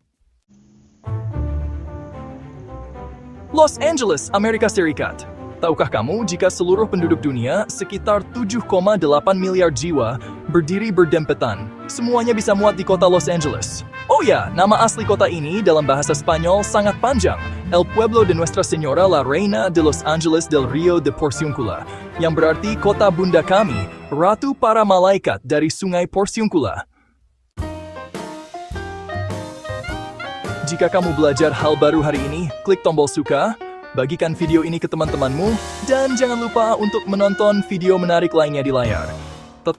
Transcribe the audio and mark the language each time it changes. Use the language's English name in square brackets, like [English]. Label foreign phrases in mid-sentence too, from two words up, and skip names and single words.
[Indonesian] Los Angeles, Amerika Serikat. Tahukah kamu jika seluruh penduduk dunia, sekitar 7,8 miliar jiwa, berdiri berdempetan? Semuanya bisa muat di kota Los Angeles. Oh ya, nama asli kota ini dalam bahasa Spanyol sangat panjang. [Spanish] El Pueblo de Nuestra Señora la Reina de Los Angeles del Rio de Porciúncula, [Indonesian] yang berarti kota bunda kami, ratu para malaikat dari sungai Porciúncula. Jika kamu belajar hal baru hari ini, klik tombol suka, bagikan video ini ke teman-temanmu, dan jangan lupa untuk menonton video menarik lainnya di layar.